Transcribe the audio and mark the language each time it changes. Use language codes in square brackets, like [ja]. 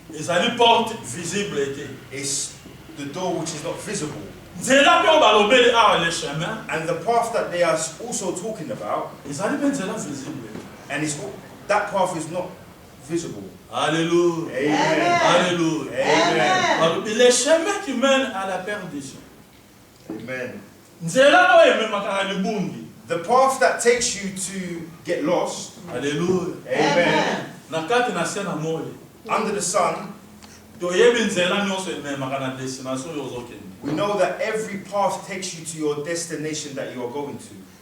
[ln] ezali [fr] porte visible [ln] te. [en] is the door which is not visible. [ln] Nzela mpe oyo balobeli awa [fr] le chemin [en] And the path that they are also talking about, [ln] ezali mpe nzela visible. [en] and that path is not visible. Alléluia. Amen. Alléluia. Amen. [ln] Balobi [fr] le chemin qui mène à la perdition. Amen. [ln] Nzela oyo ememaka na libungi. [en] The path that takes you to get lost, Alléluia. amen, [ln] Na kati na se na moi [en] under the sun, [ln] toyebi nzela nyonso ememaka na destination oyo ozokende. [en] we know that every path takes you to your destination that you are going to.